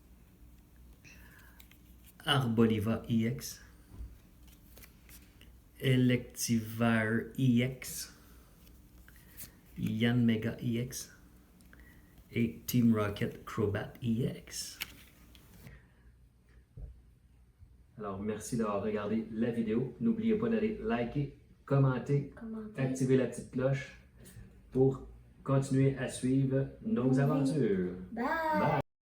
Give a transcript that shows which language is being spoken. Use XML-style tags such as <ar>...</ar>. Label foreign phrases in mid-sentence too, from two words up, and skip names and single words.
<fr>Arboliva EX. Electivire EX. Yanmega EX. Et Team Rocket Crobat EX. Alors, merci d'avoir regardé la vidéo. N'oubliez pas d'aller liker, commenter, activer la petite cloche pour continuer à suivre nos aventures. Bye! Bye!</fr>